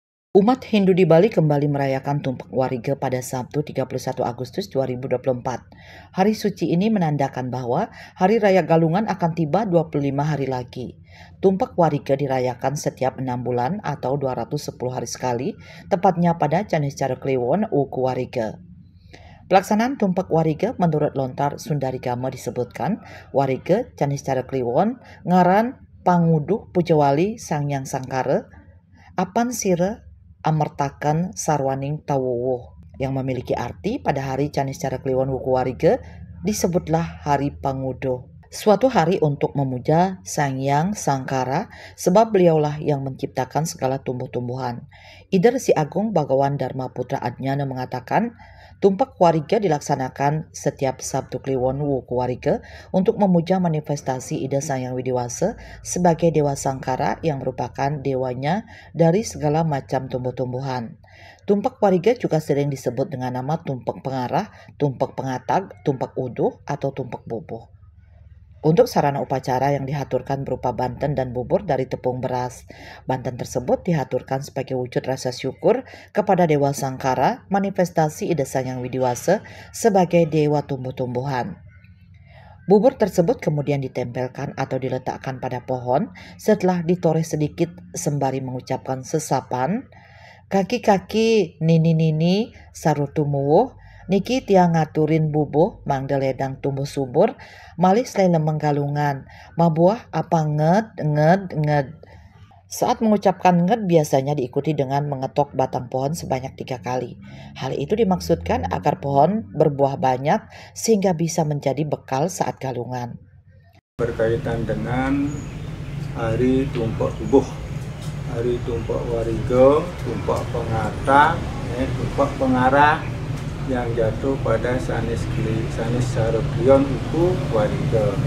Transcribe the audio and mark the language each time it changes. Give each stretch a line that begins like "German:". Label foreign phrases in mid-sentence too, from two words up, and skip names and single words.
Indonesian: Umat Hindu di Bali kembali merayakan Tumpak Wariga pada Sabtu 31 Agustus 2024. Hari suci ini menandakan bahwa Hari Raya Galungan akan tiba 25 hari lagi. Tumpak Wariga dirayakan setiap 6 bulan atau 210 hari sekali, tepatnya pada Caniscara Kliwon Wuku Wariga. Pelaksanaan Tumpak Wariga menurut Lontar Sundarigama disebutkan,
Balinese: Wariga Caniscara Kliwon ngaran Panguduh Pujawali Sangyang Sangkara, Apan Sira Amertakan Sarwaning Tawuwuh,
Indonesian: yang memiliki arti pada hari Caniscara Kliwon Wuku Wariga disebutlah Hari Panguduh. Suatu hari untuk memuja Sangyang Sangkara sebab beliaulah yang menciptakan segala tumbuh-tumbuhan. Ider Si Agung Bhagawan Dharma Putra Adnyana mengatakan, Tumpak Wariga dilaksanakan setiap Sabtu Kliwon Wuku Wariga untuk memuja manifestasi Ida Sangyang Widiwasa sebagai Dewa Sangkara yang merupakan dewanya dari segala macam tumbuh-tumbuhan. Tumpak Wariga juga sering disebut dengan nama Tumpak Pengarah, Tumpak Pengatag, Tumpak Uduh, atau Tumpak Bubuh. Untuk sarana upacara yang dihaturkan berupa banten dan bubur dari tepung beras. Banten tersebut dihaturkan sebagai wujud rasa syukur kepada Dewa Sangkara, manifestasi Ida Sangyang Widiwasa sebagai Dewa tumbuh-tumbuhan. Bubur tersebut kemudian ditempelkan atau diletakkan pada pohon setelah ditoreh sedikit sembari mengucapkan sesapan,
Balinese: kaki-kaki nini-nini sarutumuwuh, niki tiang ngaturin bubuh mangdeledang tumbuh subur, malih selain menggalungan, mabuah apa nged.
Indonesian: Saat mengucapkan nged biasanya diikuti dengan mengetok batang pohon sebanyak 3 kali. Hal itu dimaksudkan agar pohon berbuah banyak sehingga bisa menjadi bekal saat galungan. Berkaitan dengan Hari Tumpak Bubuh, Hari Tumpak Wariga, Tumpak Pengata, Tumpak Pengarah yang jatuh pada Sanis Sarokrion Wuku Wariga.